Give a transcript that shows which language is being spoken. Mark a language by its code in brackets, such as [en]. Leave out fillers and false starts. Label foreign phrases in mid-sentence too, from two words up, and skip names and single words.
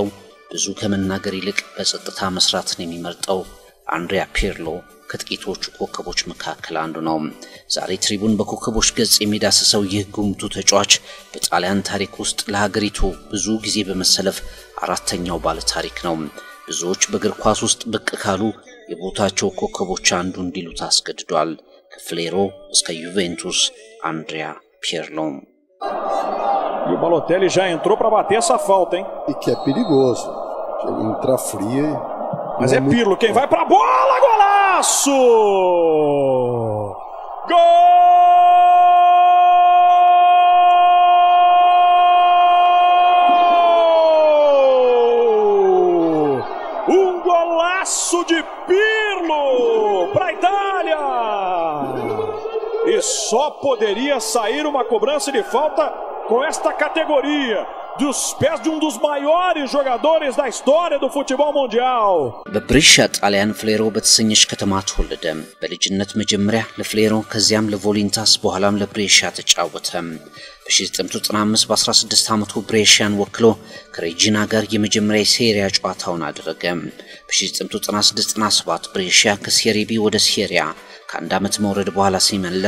[am] ብዙ ከመናገር ይልቅ በጸጥታ መስራትን የሚመርጠው አንድሪያ ፒርሎ ከጥቂቶቹ ኮከቦች መካከል አንዱ ነው ዛሬ ትሪቡን በኮከቦች ገጽ የሚዳሰሰው ይህ ጉምቱ ተጫዋች በጣሊያን ታሪክ ውስጥ ለሀገሪቱ ብዙ ጊዜ በመሰለፍ አራተኛው ባለ ታሪክ ነው ብዙዎች በእግር ኳስ ውስጥ ብቅ ካሉ የቦታቸው ኮከቦች አንዱ እንዲሉ ታስገድዷል ከፍሌሮ እስከ ዩቬንቱስ አንድሪያ ፒርሎ [pt] E o Balotelli já entrou para bater essa falta, hein? E que é perigoso. Entrar fria. Mas é Pirlo quem vai pra bola, golaço! Gol! Golaço de Pirlo pra Itália! E só poderia sair uma cobrança de falta com esta categoria. Dos pés de dos maiores jogadores da história do futebol mundial. [am] በብሪሻ ጣሊያን ፍሌሮ በተሰኘች ከተማ ተወለደ በልጅነት መጀመሪያ ለፍሌሮ ከዚያም ለቮሊንታስ በኋላም ለብሬሻ ተጫወተ በ1995 በ16 ዓመቱ ብሬሻን ወክሎ ከሬጂና ጋር የመጀመሪያ ሴሪያ ጨዋታውን አደረገ በ1996-97 ብሬሻ ከሴሪ ቢ ወደ ሴሪያ ከአንድ ዓመት መውረድ በኋላ ሲመለስ